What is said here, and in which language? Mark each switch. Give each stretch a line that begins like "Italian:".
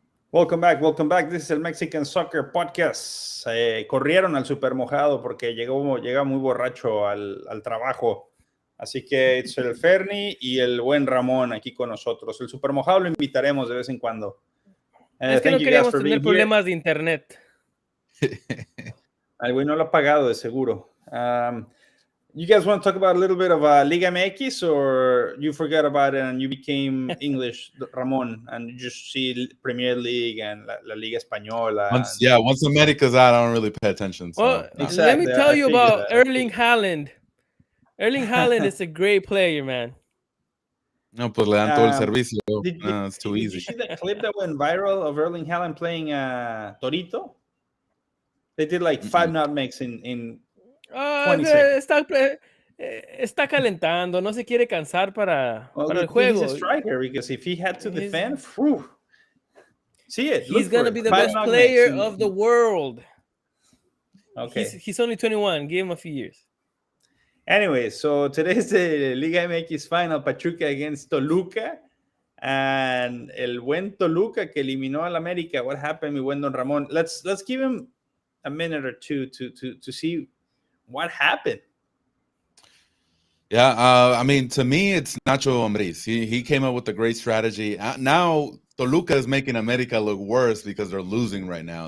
English: Welcome back. This is el Mexican Soccer Podcast.
Spanish: Corrieron al super mojado porque llega muy borracho al trabajo. Así que es el Ferni y el buen Ramón aquí con nosotros. El super mojado lo invitaremos de vez en cuando. Es que no queríamos tener problemas de internet. Al güey no lo ha pagado de seguro.
English: You guys want to talk about a little bit of Liga MX, or you forgot about it and you became English, Ramon, and you just see Premier League and La Liga Española? Once America's out, I don't really pay attention. So, well, exactly. Let me tell you about Erling Haaland. Erling Haaland is a great player, man.
Spanish: No, pues le dan todo el servicio.
English: It's too easy. Did you see that clip that went viral of Erling Haaland playing Torito? They did like 5 nutmegs in 20 seconds.
Spanish: Está calentando, no se quiere cansar para el juego.
English: He's a striker, because if he had to defend, see it. He's going to be the best player of the world. Okay. He's only 21. Give him a few years. Anyway, so today's the Liga MX final, Pachuca against Toluca.
Spanish: And el buen Toluca que eliminó al América.
English: What happened,
Spanish: mi buen
English: Don Ramon? Let's give him a minute or two to see what happened. Yeah, I mean, to me, it's Nacho Ambriz. He came up with a great strategy. Now, Toluca is making America look worse because they're losing right now.